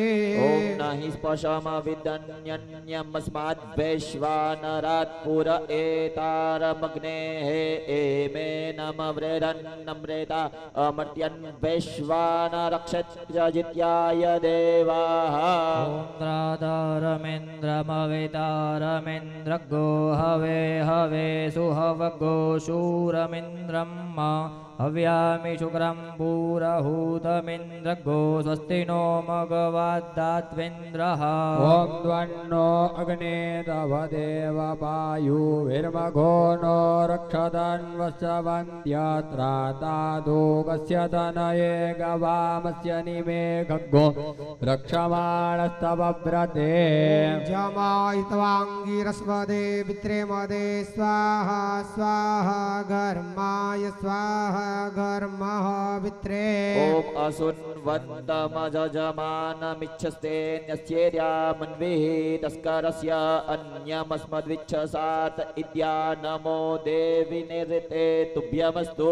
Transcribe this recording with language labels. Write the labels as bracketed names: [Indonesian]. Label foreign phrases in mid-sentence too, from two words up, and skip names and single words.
[Sanskrit] ॐ न हि स्पशमविदन्यन्यमस्माद्वैश्वानरात् पुर एतारमग्नेः एमे नमवृधन्नमृता अमर्त्यन् वैश्वानरक्षत्रजित्याय देवाः ॐ द्रातारमिन्द्रमवितारमिन्द्रगो हवे हवे सुहवगो शूरमिन्द्रम् हव्यामि शुक्रं पुरहूतमिन्द्रगो સ્વસ્તિ નો મઘવદ્ધાત્વેન્દ્રઃ ઓમ દ્વન્નો અગ્ને તવ દેવ પાયુર્મઘો નો રક્ષતન્વસ્વન્ત્યત્રાતાદોગસ્ય તનયે ગવામસ્ય નિમેઘગો રક્ષમાણસ્તવ વ્રતે जमायित्वाङ्गिरस्वदे पित्रे मदे स्वाहा स्वाहा घर्माय स्वाहा घर्मः पित्रे ॐ असुन्वन्तमजमानमिच्छस्तेऽन्यस्येर्यामन्विः तस्करस्य अन्यमस्मद्विच्छसात इत्या नमो देवि निरते तुभ्यमस्तु